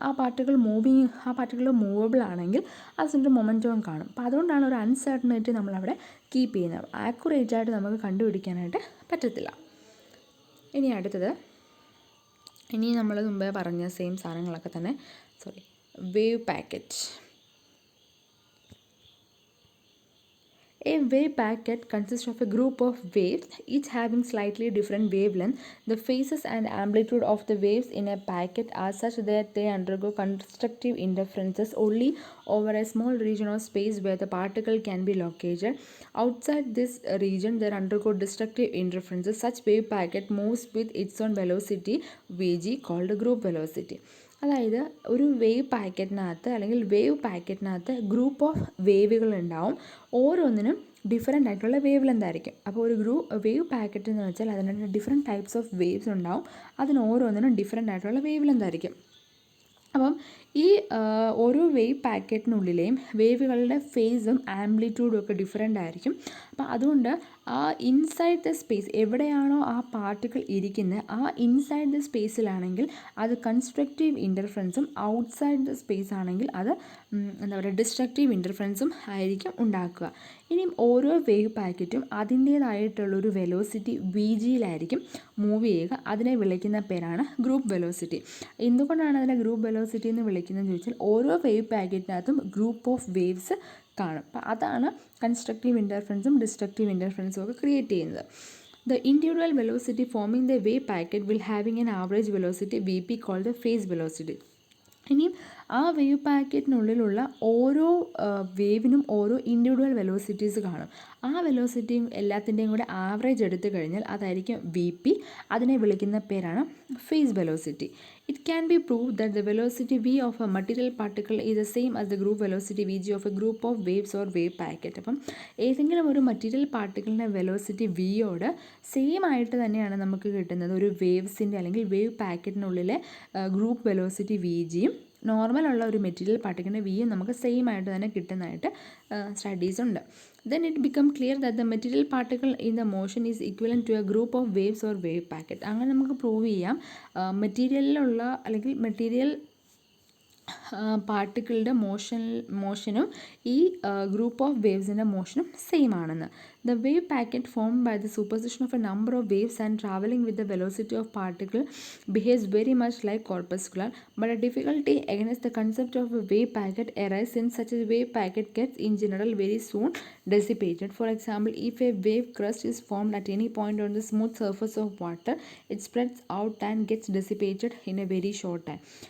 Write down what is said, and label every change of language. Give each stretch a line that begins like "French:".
Malayalam: ആ particle movable ആണെങ്കിൽ അതിൻ്റെ മൊമെൻറ്റവും കാണും. അപ്പോൾ അതുകൊണ്ടാണ് ഒരു അൺസർട്ടനിറ്റി നമ്മളവിടെ കീപ്പ് ചെയ്യുന്നത്. ആക്യുറേറ്റ് ആയിട്ട് നമുക്ക് കണ്ടുപിടിക്കാനായിട്ട് പറ്റത്തില്ല. ഇനി അടുത്തത്, ഇനി നമ്മൾ മുമ്പേ പറഞ്ഞ സെയിം സാധനങ്ങളൊക്കെ തന്നെ wave packet.
English: A wave packet consists of a group of waves, each having slightly different wavelength. The phases and amplitude of the waves in a packet are such that they undergo constructive interferences only over a small region of space where the particle can be located. Outside this region, they undergo destructive interferences. Such wave packet moves with its own velocity, Vg, called group velocity.
Malayalam: അതായത് ഒരു wave പാക്കറ്റിനകത്ത് അല്ലെങ്കിൽ wave പാക്കറ്റിനകത്ത് group of വേവുകൾ ഉണ്ടാവും. ഓരോന്നിനും different ആയിട്ടുള്ള wave length ആയിരിക്കും. അപ്പോൾ ഒരു wave packet എന്ന് വെച്ചാൽ അതിന് ഡിഫറെൻറ്റ് ടൈപ്സ് ഓഫ് വേവ്സ് ഉണ്ടാവും. അതിന് ഓരോന്നിനും ഡിഫറെൻ്റ് ആയിട്ടുള്ള വേവ് ലെന്ത് ആയിരിക്കും. അപ്പം ഈ ഓരോ വേവ് പാക്കറ്റിനുള്ളിലെയും വേവുകളുടെ ഫേസും ആംപ്ലിറ്റ്യൂഡും ഒക്കെ ഡിഫറെൻ്റ് ആയിരിക്കും. അപ്പോൾ അതുകൊണ്ട് ആ ഇൻസൈഡ് ദ സ്പേസ് എവിടെയാണോ ആ പാർട്ടിക്കിൾ ഇരിക്കുന്നത് ആ ഇൻസൈഡ് ദ സ്പേസിലാണെങ്കിൽ അത് കൺസ്ട്രക്റ്റീവ് ഇൻ്റർഫറൻസും ഔട്ട്സൈഡ് ദ സ്പേസ് ആണെങ്കിൽ അത് എന്താ പറയുക ഡിസ്ട്രക്റ്റീവ് ഇൻ്റർഫറൻസും ആയിരിക്കും ഉണ്ടാക്കുക. ഇനിയും ഓരോ വേവ് പാക്കറ്റും അതിൻ്റേതായിട്ടുള്ളൊരു വെലോസിറ്റി Vgയിലായിരിക്കും മൂവ് ചെയ്യുക. അതിനെ വിളിക്കുന്ന പേരാണ് ഗ്രൂപ്പ് വെലോസിറ്റി. എന്തുകൊണ്ടാണ് അതിനെ ഗ്രൂപ്പ് വെലോസിറ്റി എന്ന് വിളിക്കുന്നതെന്ന് ചോദിച്ചാൽ ഓരോ വേവ് പാക്കറ്റിനകത്തും ഗ്രൂപ്പ് ഓഫ് വേവ്സ് കാണും. അപ്പോൾ അതാണ് കൺസ്ട്രക്റ്റീവ് ഇൻ്റർഫറൻസും ഡിസ്ട്രക്റ്റീവ് ഇൻ്റർഫറൻസും ഒക്കെ ക്രിയേറ്റ് ചെയ്യുന്നത്.
English: The individual velocity forming the wave packet will having an average velocity Vp called the phase velocity.
Malayalam: ഇനിയും ആ വേവ് പാക്കറ്റിനുള്ളിലുള്ള ഓരോ വേവിനും ഓരോ ഇൻഡിവിജ്വൽ വെലോസിറ്റീസ് കാണും. ആ വെലോസിറ്റിയും എല്ലാത്തിൻ്റെയും കൂടെ ആവറേജ് എടുത്തു കഴിഞ്ഞാൽ അതായിരിക്കും വി പി. അതിനെ വിളിക്കുന്ന പേരാണ് phase velocity.
English: It can be prove that the velocity v of a material particle is the same as the group velocity v g of a group of waves or wave packet.
Malayalam: അപ്പം ഏതെങ്കിലും ഒരു material പാർട്ടിക്കിളിൻ്റെ velocity വിയോട് same ആയിട്ട് തന്നെയാണ് നമുക്ക് കിട്ടുന്നത് ഒരു വേവ്സിൻ്റെ അല്ലെങ്കിൽ wave പാക്കറ്റിനുള്ളിലെ group velocity V ജിയും നോർമലുള്ള ഒരു മെറ്റീരിയൽ പാർട്ടിക്കിളിൻ്റെ വിയും നമുക്ക് സെയിം ആയിട്ട് തന്നെ കിട്ടുന്നതായിട്ട് സ്റ്റഡീസ് ഉണ്ട്.
English: Then it become clear that the material particle in the motion is equivalent to a group of waves or wave packet.
Malayalam: അങ്ങനെ നമുക്ക് പ്രൂവ് ചെയ്യാം മെറ്റീരിയലിലുള്ള അല്ലെങ്കിൽ മെറ്റീരിയൽ പാർട്ടിക്കിളുടെ മോഷനും ഈ ഗ്രൂപ്പ് ഓഫ് വേവ്സിൻ്റെ മോഷനും സെയിം ആണെന്ന്.
English: The wave packet formed by the superposition of a number of waves and traveling with the velocity of particle behaves very much like corpuscular, but a difficulty against the concept of a wave packet arises since such a wave packet gets in general very soon dissipated. For example, if a wave crust is formed at any point on the smooth surface of water, it spreads out and gets dissipated in a very short time.